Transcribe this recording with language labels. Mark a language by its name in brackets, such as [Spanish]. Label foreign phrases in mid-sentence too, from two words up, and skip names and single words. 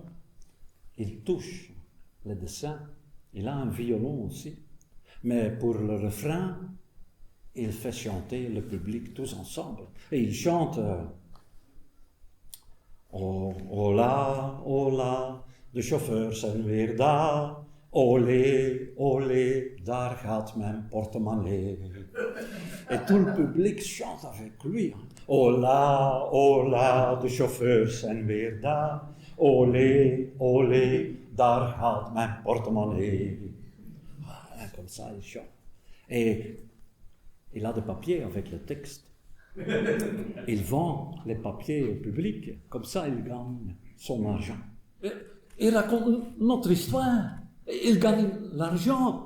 [French] Il touche le dessin. Il a un violon aussi. Mais pour le refrain, il fait chanter le public tous ensemble. Et il chante oh, hola, hola, [Dutch] de chauffeurs zijn weer daar. Olé, olé, daar gaat mijn portemonnee. [French] Et tout le public chante avec lui. [Dutch] Hola, hola, de chauffeurs zijn weer daar. Olé, olé, daar gaat mijn portemonnee. [French] Ah, comme ça, il chante. Et il a des papiers avec le texte. Il vend les papiers au public. Comme ça, il gagne son argent. Il raconte notre histoire. Il gagne l'argent.